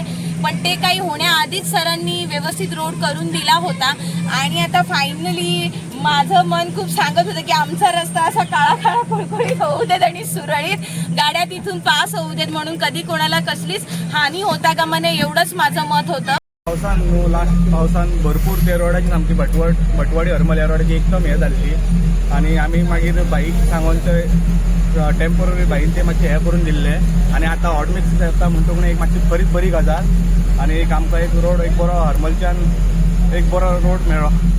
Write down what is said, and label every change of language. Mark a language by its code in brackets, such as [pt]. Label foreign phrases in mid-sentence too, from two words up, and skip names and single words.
[mr] पण ते काही होण्याआधीच सरांनी व्यवस्थित रोड करून दिला होता आणि आता फायनली माझं मन खूप सांगत होतं की आमचा रस्ता असा काळा कुळकुळीत होऊ देत आणि सुरळीत गाड्या तिथून पास होऊ देत, म्हणून कधी कोणाला कसलीच हानी होता का म्हणे, एवढंच माझं मत होतं. [kok] पावसान भरपूर ते रोडाची आमची भटवाडी हरमल ह्या रोडाची एकदम हे जाल्ली आणि आम्ही मागीर बाईक सांगून ते टेम्पररी बाईन ते मातशें हे करून दिल्ले आणि आता हॉटमिक्स येता म्हणटकूच एक मातशी बरी गजाल आणि एक आमकां एक रोड एक बरो हरमलच्यान एक बरो रोड मेळ्ळो.